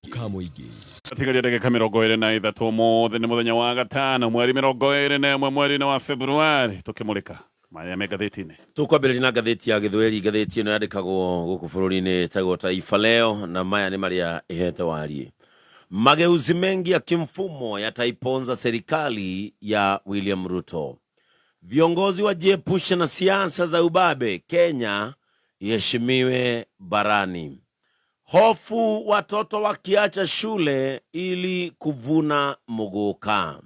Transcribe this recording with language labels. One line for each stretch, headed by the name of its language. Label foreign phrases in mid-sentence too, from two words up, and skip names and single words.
Kikuyu: ka muingi Atigaria ndagika 23 mothe ni muthenya wa gatano mweri 21 mweri wa Februari tukimulika maya me gatheti-ini tukwambĩrĩria na gatheti ya Gĩthweri. Gatheti ĩno yandĩkagwo gũkũ bũrũri-inĩ ĩtagwo Taifa Leo, na maya nĩ marĩa ĩhete wariĩ.
Swahili: Mageuzi mengi ya kimfumo yataiponza serikali ya William Ruto. Viongozi wajiepushe na siasa za ubabe, Kenya iheshimiwe barani. Hofu watoto wakiacha shule ili kuvuna muguka.